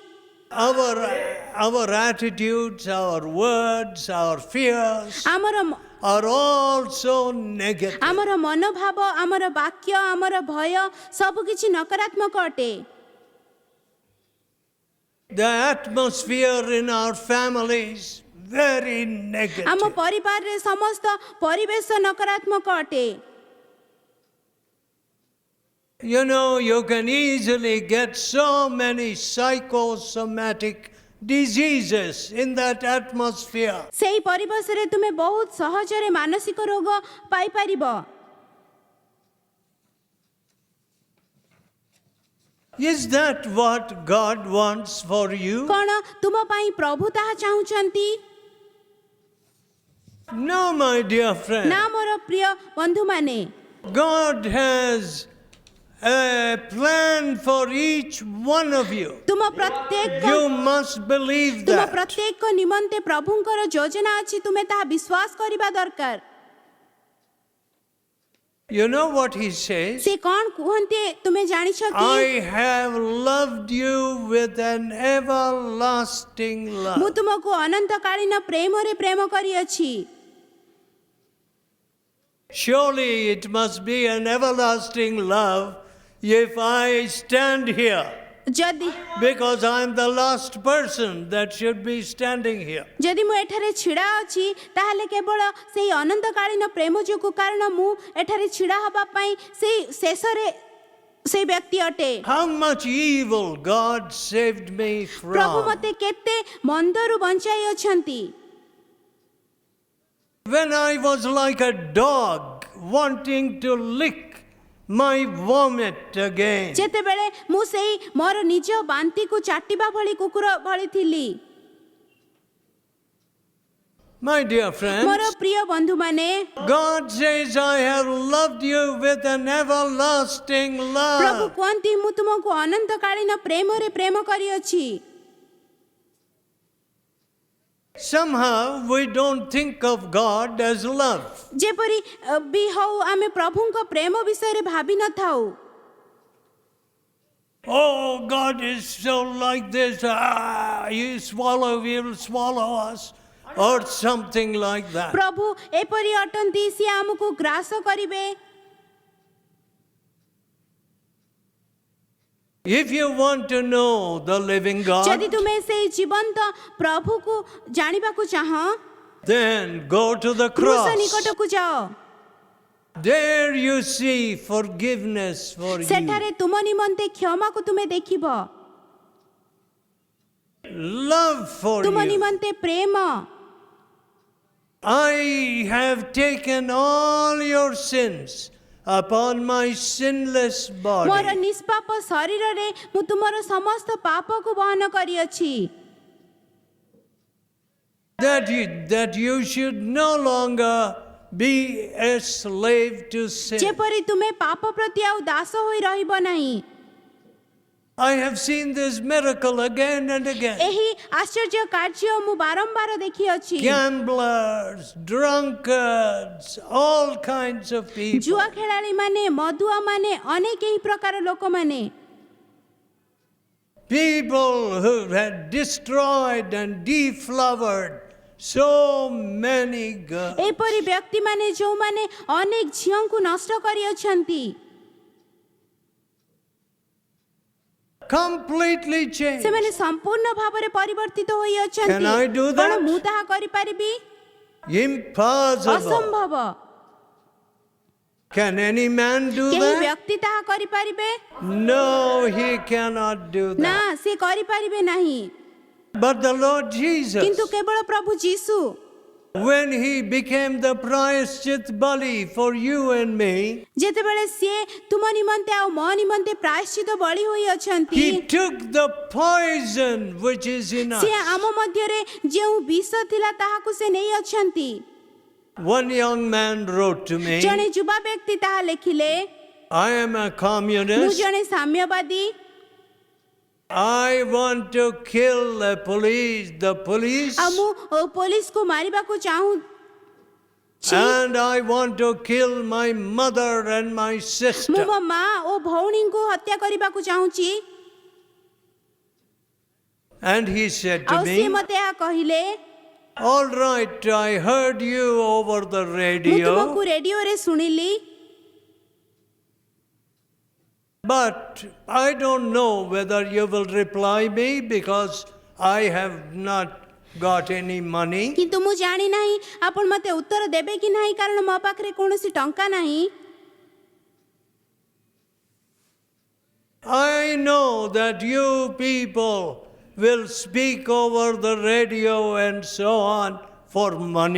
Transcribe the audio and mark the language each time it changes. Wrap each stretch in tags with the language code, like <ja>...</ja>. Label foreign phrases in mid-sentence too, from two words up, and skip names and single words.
<en>our attitudes, our words, our fears ଆମର are all so negative.</en> <or>ଆମର ମନୋଭାବ, ଆମର ବାକ୍ୟ, ଆମର ଭୟ ସବୁ କିଛି ନକାରାତ୍ମକ ଅଟେ।</or> <en>The atmosphere in our families very ଆମ negative.</en> <or>ପରିବାରରେ ସମସ୍ତ ପରିବେଶ ନକାରାତ୍ମକ ଅଟେ।</or> <en>You know, you can easily get so many psychosomatic diseases in that atmosphere.</en> <or>ସେହି ପରିବେଶରେ ତୁମେ ବହୁତ ସହଜରେ ମାନସିକ ରୋଗ ପାଇପାରିବ।</or> <en>Is that what God wants for you?</en> <or>କ'ଣ ତୁମ ପାଇଁ ପ୍ରଭୁ ତାହା ଚାହୁଁଛନ୍ତି?</or> <en>No, my dear friend.</en> <or>ନା ମୋର ପ୍ରିୟ ବନ୍ଧୁମାନେ,</or> <en>God has a plan for each one of you.</en> <or>ତୁମ ପ୍ରତ୍ୟେକ</or> <en>You must believe ତୁମ that.</en> <or>ପ୍ରତ୍ୟେକ ନିମନ୍ତେ ପ୍ରଭୁଙ୍କର ଯୋଜନା ଅଛି, ତୁମେ ତାହା ବିଶ୍ୱାସ କରିବା ଦରକାର।</or> <en>You know what he says?</en> <or>ସେ କ'ଣ କୁହନ୍ତି ତୁମେ ଜାଣିଛ କି?</or> <en>I have loved you with an everlasting ମୁଁ love.</en> <or>ତୁମକୁ ଅନନ୍ତକାଳୀନ ପ୍ରେମରେ ପ୍ରେମ କରିଅଛି।</or> <en>Surely it must be an everlasting love if I stand here, ଯଦି because I'm the last person that should be standing here.</en> <or>ଯଦି ମୁଁ ଏଠାରେ ଛିଡ଼ା ଅଛି ତାହେଲେ କେବଳ ସେହି ଅନନ୍ତକାଳୀନ ପ୍ରେମ ଯୋଗୁଁ, କାରଣ ମୁଁ ଏଠାରେ ଛିଡ଼ା ହେବା ପାଇଁ ସେହି ଶେଷରେ ସେହି ବ୍ୟକ୍ତି ଅଟେ।</or> <en>How much evil God saved me ପ୍ରଭୁ from.</en> <or>ମୋତେ କେତେ ମନ୍ଦରୁ ବଞ୍ଚାଇ ଅଛନ୍ତି।</or> <en>When I was like a dog wanting to lick my vomit again.</en> <or>ଯେତେବେଳେ ମୁଁ ସେହି ମୋର ନିଜ ବାନ୍ତିକୁ ଚାଟିବା ଭଳି କୁକୁର ଭଳି ଥିଲି।</or> <en>My dear ମୋର friends,</en> <or>ପ୍ରିୟ ବନ୍ଧୁମାନେ,</or> <en>God says, I have loved you with an everlasting ପ୍ରଭୁ love.</en> <or>କୁହନ୍ତି ମୁଁ ତୁମକୁ ଅନନ୍ତକାଳୀନ ପ୍ରେମରେ ପ୍ରେମ କରିଅଛି।</or> <en>Somehow we don't think of God as love.</en> <or>ଯେପରି ବି ହଉ ଆମେ ପ୍ରଭୁଙ୍କ ପ୍ରେମ ବିଷୟରେ ଭାବି ନଥାଉ।</or> <en>Oh, God is so like this. He will swallow us. Or something like that.</en> <or>ପ୍ରଭୁ ଏପରି ଅଟନ୍ତି, ସିଏ ଆମକୁ ଗ୍ରାସ କରିବେ।</or> <en>If you want to know the living ଯଦି God,</en> <or>ତୁମେ ସେହି ଜୀବନ୍ତ ପ୍ରଭୁକୁ ଜାଣିବାକୁ ଚାହଁ,</or> <en>then go to the କ୍ରୁଶ cross.</en> <or>ନିକଟକୁ ଯାଅ।</or> <en>There you see forgiveness for you.</en> <or>ସେଠାରେ ତୁମ ନିମନ୍ତେ କ୍ଷମାକୁ ତୁମେ ଦେଖିବ,</or> <en>Love for ତୁମ you.</en> <or>ନିମନ୍ତେ ପ୍ରେମ।</or> <en>I have taken all your sins upon my sinless ମୋର body.</en> <or>ନିଷ୍ପାପ ଶରୀରରେ ମୁଁ ତୁମର ସମସ୍ତ ପାପକୁ ବହନ କରିଅଛି।</or> <en>That you should no longer be a slave to sin.</en> <or>ଯେପରି ତୁମେ ପାପ ପ୍ରତି ଆଉ ଦାସ ହୋଇ ରହିବ ନାହିଁ।</or> <en>I have seen this miracle again and again.</en> <or>ଏହି ଆଶ୍ଚର୍ଯ୍ୟ କାର୍ଯ୍ୟ ମୁଁ ବାରମ୍ବାର ଦେଖିଅଛି।</or> <en>Gamblers, drunkards, all kinds of people.</en> <or>ଜୁଆ ଖେଳାଳିମାନେ, ମଦୁଆମାନେ, ଅନେକ ଏହି ପ୍ରକାର ଲୋକମାନେ,</or> <en>People who had destroyed and deflowered so many girls.</en> <or>ଏପରି ବ୍ୟକ୍ତିମାନେ ଯେଉଁମାନେ ଅନେକ ଝିଅଙ୍କୁ ନଷ୍ଟ କରିଅଛନ୍ତି,</or> <en>Completely changed.</en> <or>ସେମାନେ ସମ୍ପୂର୍ଣ୍ଣ ଭାବରେ ପରିବର୍ତ୍ତିତ ହୋଇଅଛନ୍ତି।</or> <en>Can I do that?</en> <or>କ'ଣ ମୁଁ ତାହା କରିପାରିବି?</or> <en>Impossible.</en> <or>ଅସମ୍ଭବ।</or> <en>Can any man do କେହି that?</en> <or>ବ୍ୟକ୍ତି ତାହା କରିପାରିବେ?</or> <en>No, he cannot do ନା, that.</en> <or>ସେ କରିପାରିବେ ନାହିଁ।</or> <en>But the Lord Jesus,</en> <or>କିନ୍ତୁ କେବଳ ପ୍ରଭୁ ଯୀଶୁ</or> <en>when he became the</en> <or>ପ୍ରାୟଶ୍ଚିତ ବଳି</or> <en>for you and me,</en> <or>ଯେତେବେଳେ ସିଏ ତୁମ ନିମନ୍ତେ ଆଉ ମୋ ନିମନ୍ତେ ପ୍ରାୟଶ୍ଚିତ ବଳି ହୋଇଅଛନ୍ତି,</or> <en>he took the poison which is in us.</en> <or>ସିଏ ଆମ ମଧ୍ୟରେ ଯେଉଁ ବିଷ ଥିଲା ତାହାକୁ ସେ ନେଇ ଅଛନ୍ତି।</or> <en>One young man wrote to me,</en> <or>ଜଣେ ଯୁବା ବ୍ୟକ୍ତି ତାହା ଲେଖିଲେ,</or> <en>I am a ମୁଁ communist.</en> <or>ଜଣେ ସାମ୍ୟବାଦୀ,</or> <en>I want to kill the police.</en> <or>ଆଉ ମୁଁ ପୋଲିସକୁ ମାରିବାକୁ ଚାହୁଁଛି,</or> <en>And I want to kill my mother and my ମୁଁ sister.</en> <or>ମୋ ମା ଓ ଭଉଣୀଙ୍କୁ ହତ୍ୟା କରିବାକୁ ଚାହୁଁଛି।</or> <en>And he said to</en> <or>ଆଉ ସିଏ</or> <en>me,</en> <or>ମୋତେ ଏହା କହିଲେ,</or> <en>all right, I heard you over the ମୁଁ radio.</en> <or>ତୁମକୁ ରେଡିଓରେ ଶୁଣିଲି,</or> <en>But I don't know whether you will reply me because I have not got any money.</en> <or>କିନ୍ତୁ ମୁଁ ଜାଣି ନାହିଁ ଆପଣ ମୋତେ ଉତ୍ତର ଦେବେ କି ନାହିଁ କାରଣ ମୋ ପାଖରେ କୌଣସି ଟଙ୍କା ନାହିଁ।</or> <en>I know that you people will speak over the radio and so on for money.</en>